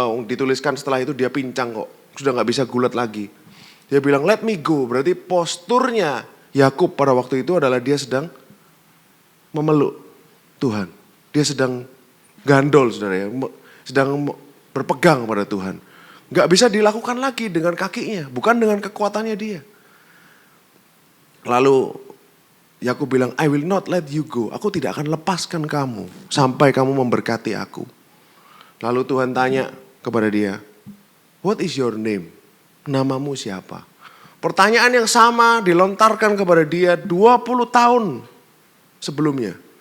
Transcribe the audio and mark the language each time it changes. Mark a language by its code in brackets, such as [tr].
[id] Dituliskan setelah itu dia pincang kok, sudah nggak bisa gulat lagi. Dia bilang [en] let me go, [id] berarti posturnya Yakub pada waktu itu adalah dia sedang memeluk Tuhan. Dia sedang gandol, saudara ya, sedang berpegang pada Tuhan. Gak bisa dilakukan lagi dengan kakinya, bukan dengan kekuatannya dia. Lalu Yakub bilang, [en] I will not let you go. [id] Aku tidak akan lepaskan kamu sampai kamu memberkati aku. Lalu Tuhan tanya kepada dia, [en] what is your name? [id] Namamu siapa? Pertanyaan yang sama dilontarkan kepada dia 20 tahun sebelumnya.